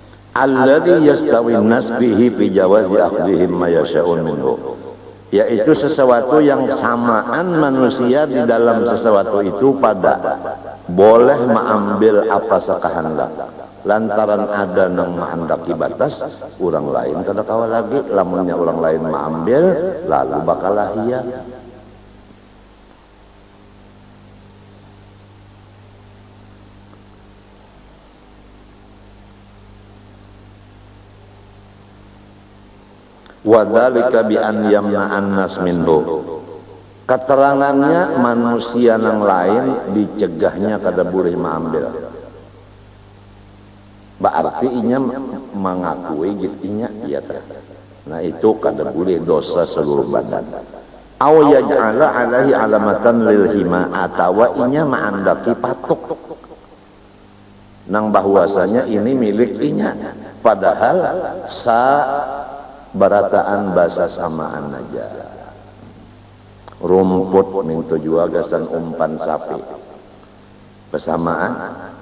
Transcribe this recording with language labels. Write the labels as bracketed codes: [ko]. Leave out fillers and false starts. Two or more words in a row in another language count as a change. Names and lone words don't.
[ar] الذي يستوي الناس به في جواز أخذهم ما يشاؤون منه, [bjn] yaitu sesuatu yang samaan manusia di dalam sesuatu itu pada boleh mengambil apa sakahendak, lantaran ada nang menghendaki batas orang lain kada kawa lagi, lamunnya orang lain mengambil lalu bakal lahia. [ar] وذلك بأن يمنع الناس منه, [bjn] keterangannya manusia yang lain dicegahnya kada boleh mengambil, berarti inya mengakui gitunya iya teh. Nah itu kada boleh dosa seluruh badan. [ar] أو يجعل عليه علامة للحمى, [bjn] atawa inya mengandaki patok nang bahwasanya ini milik inya, padahal barataan bahasa samaan aja. Rumput mintu jua gasan umpan sapi bersamaan.